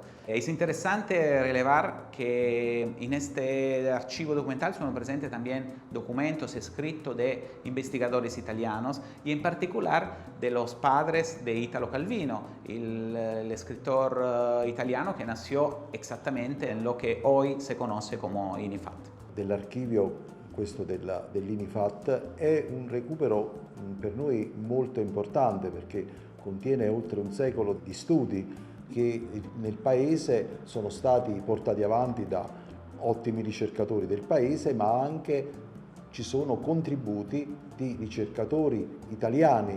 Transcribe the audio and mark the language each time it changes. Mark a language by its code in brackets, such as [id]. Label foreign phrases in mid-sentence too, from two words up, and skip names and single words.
[es] Es interesante relevar que en este archivo documental son presentes también documentos escritos de investigadores italianos y en particular de los padres de Italo Calvino, el escritor italiano que nació exactamente en lo que hoy se conoce como INIFAT. [it] Dell'archivio questo dell'INIFAT è un recupero per noi molto importante perché contiene oltre un secolo di studi che nel Paese sono stati portati avanti da ottimi ricercatori del Paese, ma anche ci sono contributi di ricercatori italiani.